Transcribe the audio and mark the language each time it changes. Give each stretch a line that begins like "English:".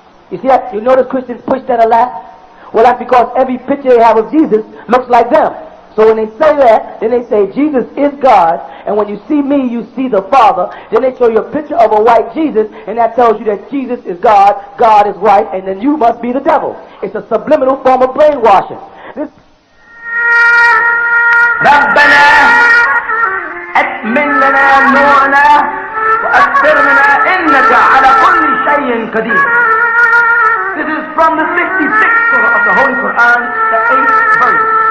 English: You see that? You notice Christians push that a lot? Well, that's because every picture they have of Jesus looks like them. So when they say that, then they say Jesus is God, and when you see me, you see the Father. Then they show you a picture of a white Jesus, and that tells you that Jesus is God, God is white, and then you must be the devil. It's a subliminal form of brainwashing. This
Arabic: ربنا أتمن لنا نورنا وأكثرنا إنك على كل شيء قدير. This is from the 66th surah of the Holy Quran, the 8th verse.